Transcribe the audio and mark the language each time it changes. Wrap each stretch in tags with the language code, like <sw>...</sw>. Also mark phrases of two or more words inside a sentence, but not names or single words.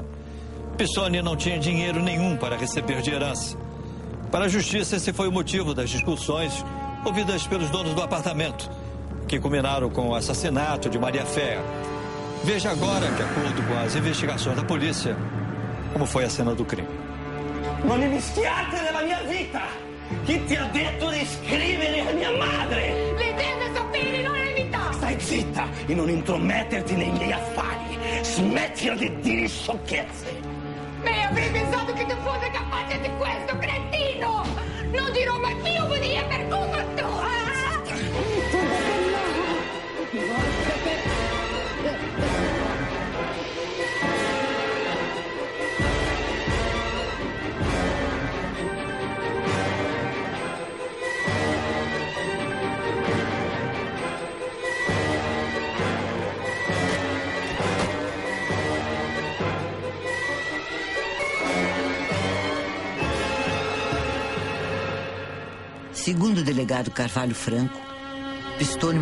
<pt>Pistone não tinha dinheiro nenhum para receber de herança. Para a justiça, esse foi o motivo das discussões ouvidas pelos donos do apartamento, que culminaram com o assassinato de Maria Fé. Veja agora, de acordo com as investigações da polícia, como foi a cena do crime.</pt> <it>Non mischiate nella mia vita! Chi ti ha detto di scrivere a mia madre? Le deve sapere, non è verità! Stai zitta e non intrometterti nei miei affari. Smettila di dire sciocchezze. Me avrei pensato che tu fosse capace di questo, cretino! Non dirò mai più bugie per colpa tua!</it> <pt>Segundo o delegado Carvalho Franco, Pistone</pt>